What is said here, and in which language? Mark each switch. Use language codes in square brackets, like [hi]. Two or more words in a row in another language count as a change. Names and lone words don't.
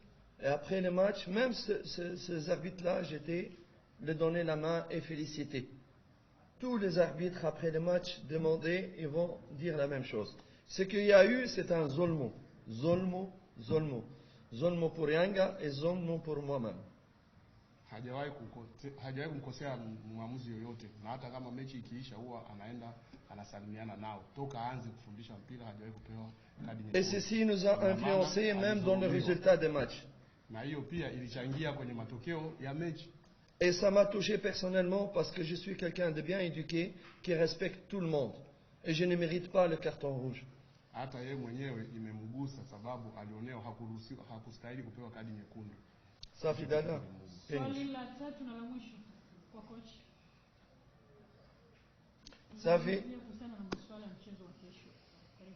[fr] Et après le match, même ces arbitres-là, j'étais les donner la main et féliciter. Tous les arbitres après le match demandaient, ils vont dire la même chose. Ce qu'il y a eu, c'est un zolmo. Zolmo pour Yanga et zolmo pour moi-même. [sw] Hajawahi kumkosea mwamuzi yoyote, na hata kama mechi ikiisha huwa anaenda anasalimiana nao. Toka aanze kufundisha mpira hajawahi kupewa kadi nyekundu. [fr] Et ceci nous a influencé même dans le résultat des matchs. [sw] Na hiyo pia ilichangia kwenye matokeo ya mechi. [fr] Et ça m'a touché personnellement parce que je suis quelqu'un de bien éduqué qui respecte tout le monde. Et je ne mérite pas le carton rouge. [sw] Hata yeye mwenyewe imemgusa sababu alionewa hakustahili kupewa kadi nyekundu. Safi dada. Swali la tatu na la mwisho kwa coach. Safi. Kuhusiana na masuala ya mchezo wa kesho. Karibu.